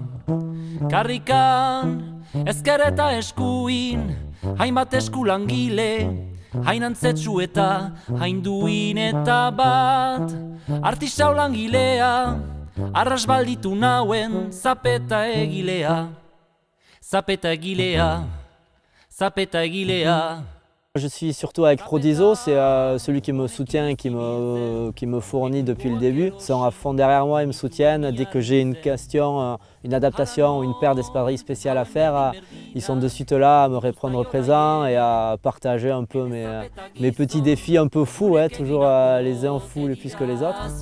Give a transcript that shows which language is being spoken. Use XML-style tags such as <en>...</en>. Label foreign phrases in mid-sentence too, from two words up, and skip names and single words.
<eu>Karrikan ezker eta eskuin, hainbat eskulangile, hain antzetsu eta hain duin eta bat. Artisau langilea, arras balditu nauen zapeta egilea, zapeta egilea, zapeta egilea.</eu> <fr>Je suis surtout avec Prodiso, c'est celui qui me soutient et qui me fournit depuis le début. Ils sont à fond derrière moi, ils me soutiennent. Dès que j'ai une question, une adaptation ou une paire d'espadrilles spéciales à faire, ils sont de suite là à me répondre présent et à partager un peu mes petits défis un peu fous, ouais, toujours les uns fous les plus que les autres.</fr>